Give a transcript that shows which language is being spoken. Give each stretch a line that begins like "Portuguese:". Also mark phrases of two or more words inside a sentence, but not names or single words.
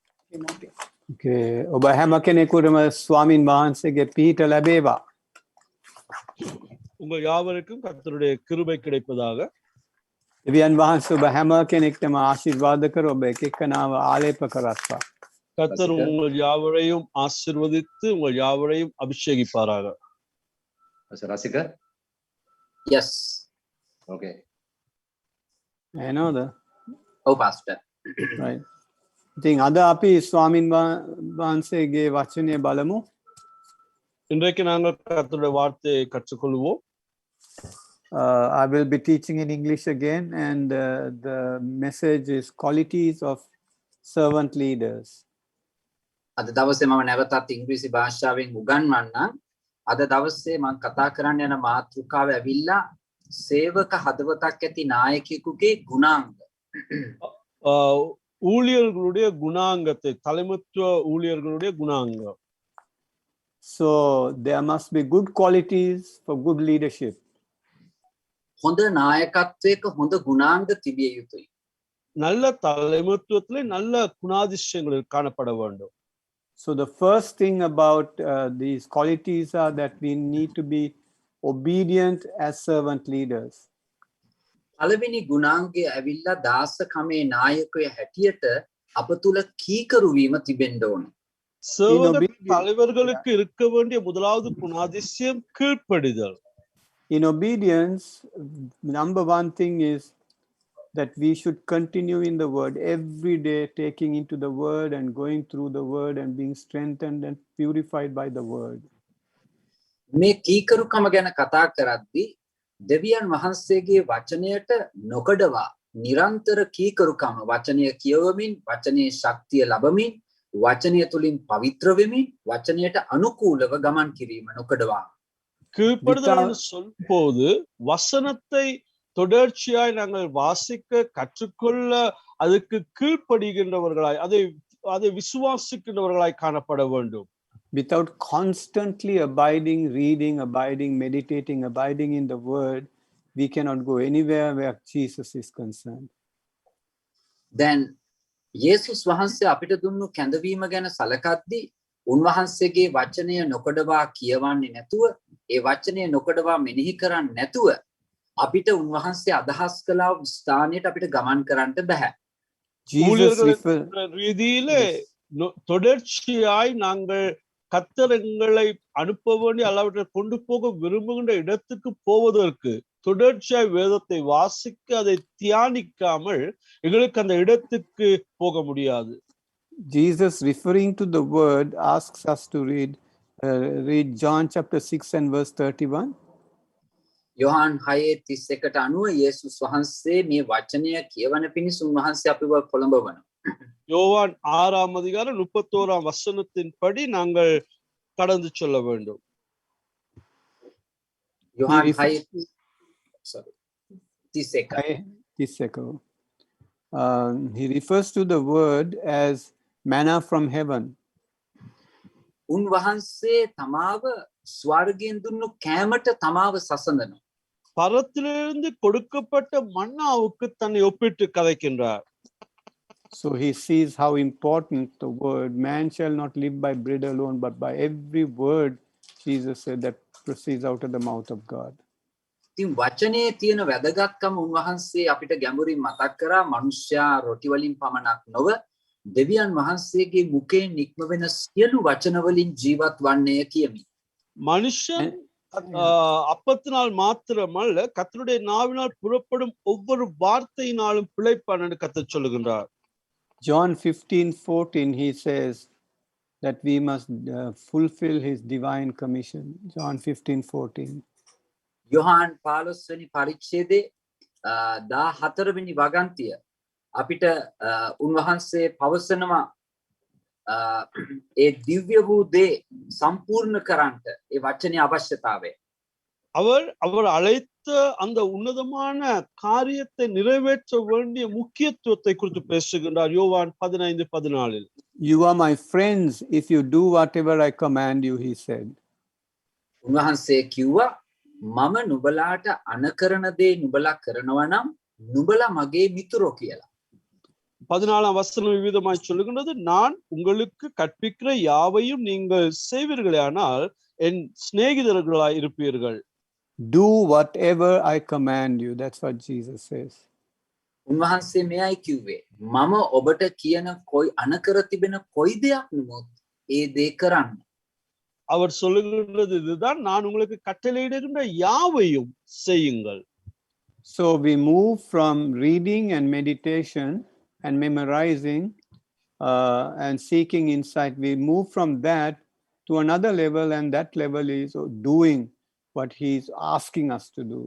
English: Okay.
Sinhala: ඔබ හැම කෙනෙකුටම ස්වාමින් වහන්සේගේ පිහිට ලැබේවා.
Tamil: உங்க யாவருக்கும் கர்த்தருடைய கிருபை கிடைப்பதாக.
Sinhala: දෙවියන් වහන්සේ ඔබ හැම කෙනෙක්ටම ආශිර්වාද කර ඔබ එක එකනාව ආලේප කරත්වා.
Tamil: கர்த்தர் உங்கள் யாவரையும் ஆசீர்வதித்து உங்கள் யாவரையும் அபிஷேகிப்பாராக.
English: Rasika? Yes. Okay. I know that. Oh, Pastor. Right.
Sinhala: ඉතින් අද අපි ස්වාමින් වහන්සේගේ වචනය බලමු.
Tamil: இன்றைக்கு நாங்கள் கர்த்தருடைய வார்த்தையை கற்றுக்கொள்வோம்.
English: I will be teaching in English again, and the message is qualities of servant leaders.
Sinhala: අද දවසේ මම නැවතත් ඉංග්‍රීසි භාෂාවෙන් උගන්වන්නම්. අද දවසේ මම කතා කරන්න යන මාතෘකාව ඇවිල්ලා සේවක හදවතක් ඇති නායකයෙකුගේ ගුණාංග.
Tamil: ஊழியர்களுடைய குணாங்கத்தை, தலைமைத்துவ ஊழியர்களுடைய குணாங்கம்.
English: So there must be good qualities for good leadership.
Sinhala: හොඳ නායකත්වයක හොඳ ගුණාංග තිබිය යුතුයි.
Tamil: நல்ல தலைமைத்துவத்திலே நல்ல குணாதிசயங்கள் காணப்பட வேண்டும்.
English: So the first thing about these qualities are that we need to be obedient as servant leaders.
Sinhala: පළවෙනි ගුණාංගය ඇවිල්ලා දාසකමේ නායකය හැටියට අප තුල කීකරු වීම තිබෙන්න ඕන.
Tamil: சேவக தலைவர்களுக்கு இருக்க வேண்டிய முதலாவது குணாதிசயம் கீழ்ப்படிதல்.
English: In obedience, number one thing is that we should continue in the word every day, taking into the word and going through the word and being strengthened and purified by the word.
Sinhala: මේ කීකරුකම ගැන කතා කරද්දී දෙවියන් වහන්සේගේ වචනයට නොකඩවා නිරන්තර කීකරුකම වචනය කියවමින් වචනේ ශක්තිය ලැබමින් වචනය තුලින් පවිත්‍ර වෙමින් වචනයට අනුකූලව ගමන් කිරීම නොකඩවා.
Tamil: கீழ்ப்படுதல் சொல்லும்போது வசனத்தை தொடர்ச்சியாய் நாங்கள் வாசிக்க கற்றுக்கொள்ள அதுக்கு கீழ்ப்படுகின்றவர்களாய் அதை விசுவாசிக்கின்றவர்களாய் காணப்பட வேண்டும்.
English: Without constantly abiding, reading, abiding, meditating, abiding in the word, we cannot go anywhere where Jesus is concerned.
Sinhala: Then යේසුස් වහන්සේ අපිට දුන්නු කැඳවීම ගැන සලකද්දී උන්වහන්සේගේ වචනය නොකඩවා කියවන්නේ නැතුව ඒ වචනය නොකඩවා මෙනෙහි කරන්නේ නැතුව අපිට උන්වහන්සේ අදහස් කළා ස්ථානයට අපිට ගමන් කරන්න බෑ.
Tamil: ரீதியிலே தொடர்ச்சியாய் நாங்கள் கர்த்தர் எங்களை அனுப்ப வேண்டிய அளவற்றை கொண்டு போக விரும்புகின்ற இடத்துக்கு போவதற்கு தொடர்ச்சியாய் வேதத்தை வாசிக்க அதை தியானிக்காமல் எங்களுக்கு அந்த இடத்துக்கு போக முடியாது.
English: Jesus, referring to the word, asks us to read John chapter 6 and verse 31.
Sinhala: යොහාන් 6:31ට අනුව යේසුස් වහන්සේ මේ වචනය කියවන පිණිස උන්වහන්සේ අපිව පොළඹවනවා.
Tamil: யோவான் 6ஆம் அதிகாரம் 31ஆம் வசனத்தின்படி நாங்கள் கடந்து செல்ல வேண்டும். யோஹான் 6:31.
English: He refers to the word as manna from heaven.
Sinhala: උන්වහන්සේ තමාව ස්වර්ගයෙන් දුන්නු කෑමට තමාව සසඳනවා.
Tamil: பரத்திலிருந்து கொடுக்கப்பட்ட மன்னாவுக்கு தன்னை ஒப்பிட்டு கதைக்கின்றார்.
English: So he sees how important the word, man shall not live by bread alone, but by every word, Jesus said, that proceeds out of the mouth of God.
Sinhala: ඉතින් වචනේ තියෙන වැදගත්කම උන්වහන්සේ අපිට ගැඹුරින් මතක් කරා. මනුෂ්‍යයා රොටි වලින් පමණක් නොව දෙවියන් වහන්සේගේ මුඛයෙන් නික්ම වෙන සියලු වචන වලින් ජීවත් වන්නේ කියමි.
Tamil: மனுஷன் அப்பத்தினால் மாத்திரமல்ல கர்த்தருடைய நாவினால் புறப்படும் ஒவ்வொரு வார்த்தையினாலும் பிழைப்பான் என்று கர்த்தர் சொல்லுகின்றார்.
English: John 15:14 he says that we must fulfill his divine commission. John 15:14.
Sinhala: යොහාන් 15 වෙනි පරිච්ඡේදයේ 14 වෙනි වගන්තිය අපිට උන්වහන්සේ පවසනවා ඒ දිව්‍ය වූ දේ සම්පූර්ණ කරන්නට ඒ වචනේ අවශ්‍යතාවය.
Tamil: அவர் அழைத்த அந்த உன்னதமான காரியத்தை நிறைவேற்ற வேண்டிய முக்கியத்துவத்தை குறித்து பேசுகின்றார். யோவான் 15:14.
English: You are my friends if you do whatever I command you, he said.
Sinhala: උන්වහන්සේ කිව්වා මම නුඹලාට අනකරන දේ නුඹලා කරනවා නම් නුඹලා මගේ මිතුරෝ කියලා.
Tamil: 14ஆம் வசனம் விவிதமாய் சொல்லுகின்றது, நான் உங்களுக்கு கற்பிக்கிற யாவையும் நீங்கள் செய்வீர்களானால் என் சிநேகிதர்களாய் இருப்பீர்கள்.
English: Do whatever I command you. That's what Jesus says.
Sinhala: උන්වහන්සේ මෙයයි කිව්වේ මම ඔබට කියන කොයි අනකර තිබෙන කොයි දෙයක් නුමුත් ඒ දේ කරන්න.
Tamil: அவர் சொல்லுகின்றது இதுதான், நான் உங்களுக்கு கட்டளையிடுகின்ற யாவையும் செய்யுங்கள்.
English: So we move from reading and meditation and memorizing and seeking insight. We move from that to another level, and that level is doing what he is asking us to do.